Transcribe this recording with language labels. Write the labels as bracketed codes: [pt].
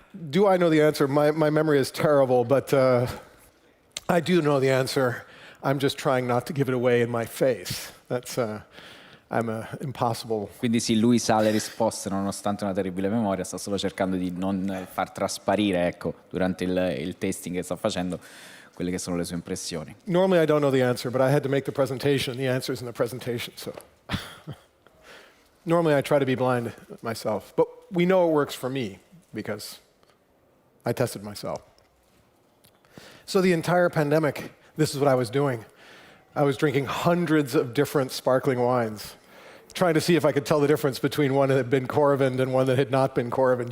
[en] Do I know the answer? My memory is terrible, but I do know the answer. I'm just trying not to give it away in my face. I'm impossible. [it] Quindi sì, lui sa le risposte nonostante una terribile memoria, sta solo cercando di non far trasparire, ecco, durante il testing che sta facendo, quelle che sono le sue impressioni. [en] Normally I don't know the answer, but I had to make the presentation. The answer's in the presentation, so. Normally I try to be blind myself, but we know it works for me because I tested myself. So the entire pandemic, this is what I was doing. I was drinking hundreds of different sparkling wines, trying to see if I could tell the difference between one that had been Coravin and one that had not been Coravin.